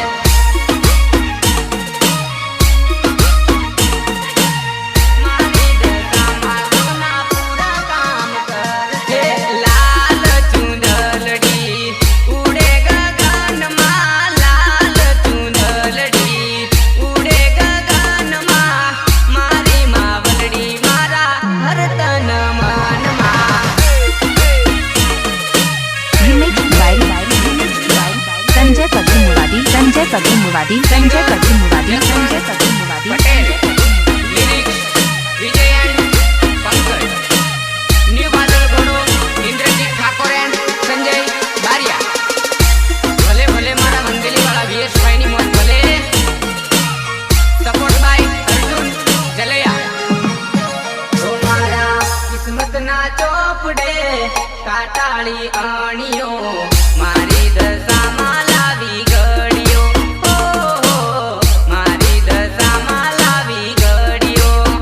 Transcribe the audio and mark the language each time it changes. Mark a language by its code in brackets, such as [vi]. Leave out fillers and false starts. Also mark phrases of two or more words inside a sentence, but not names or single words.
[gu] મારી દશામાં સોના પૂરા કામ કરશે લાલ ચૂંદડી ઉડે ગગનમાં લાલ ચૂંદડી ઉડે ગગનમાં મારી માવલડી મારા હરતન મનમાં [en] Remixed by Sanjay Pagdi Muvadi, Sanjay Pagdi Muvadi, Sanjay Pagdi Muvadi, Sanjay Pagdi Muvadi, [gu] પટેલ [en] Sanjay Pagdi Muvadi. [gu] લિરિક્સ વિજય એન્ડ પંકજ ન્યુ બાદલ ઘોડો ઇન્દ્રજીત ઠાકોર એન્ડ સંજય બારિયા ભલે ભલે મારા મંદિલી વાળા વીએસભાઈ ની મોજ ભલે [en] support by [gu] અર્જુન જલૈયા ઓ મારા કિસ્મત ના ચોપડે કાટાળી આણીઓ મારી દશામાં લાવી ઘડીઓ ઓ મારી દશામાં લાવી ઘડીઓ